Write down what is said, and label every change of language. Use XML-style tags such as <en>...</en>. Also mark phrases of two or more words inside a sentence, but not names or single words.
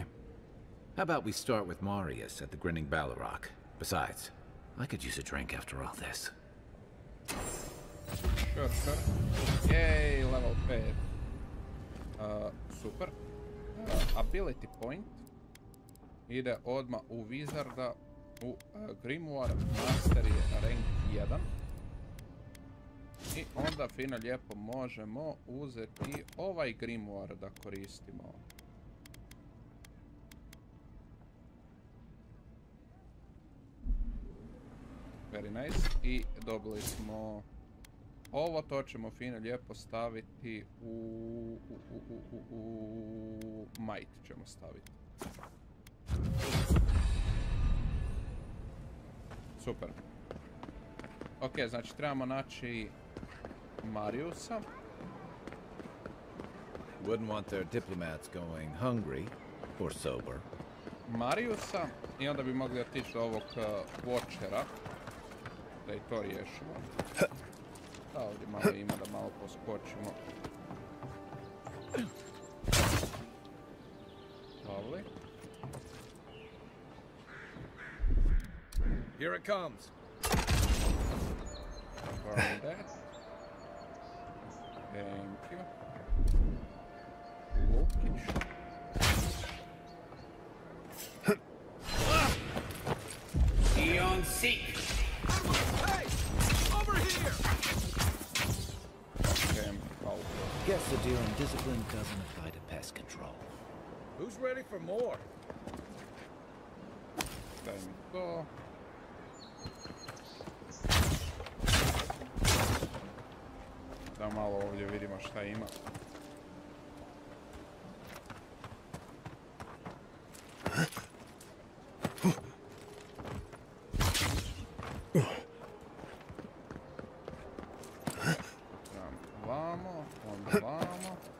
<en>How about we start with Marius at the Grinning Balrog? Besides, I could use a drink after all this. Sure. Yay, level 5. Super. Ability point</en> <bs>ide odmah u Wizarda, u Grimoire Master je rank 1 i onda fino lijepo možemo uzeti ovaj Grimoire da koristimo.</bs> <en>Very nice.</en> <bs>I dobili smo ovo, to ćemo fino lijepo staviti u Might ćemo staviti. Super. Ok, znači trebamo naći Mariusa.</bs> <en>Wouldn't want their diplomats going hungry or sober.</en> <bs>Mariusa i onda bi mogli otići do ovog Watchera da i to riješimo. Da, ovdje malo ima da malo poskočimo.</bs> <en>Lovely. Here it comes. Burn that. Thank you. Lokish. Eon Seek. Hey! Over here! Guess the deal in discipline doesn't apply to pest control. Who's ready for more?</en> <bs>Stavim to. Da malo ovdje vidimo šta ima. Vamo, onda vamo.</bs>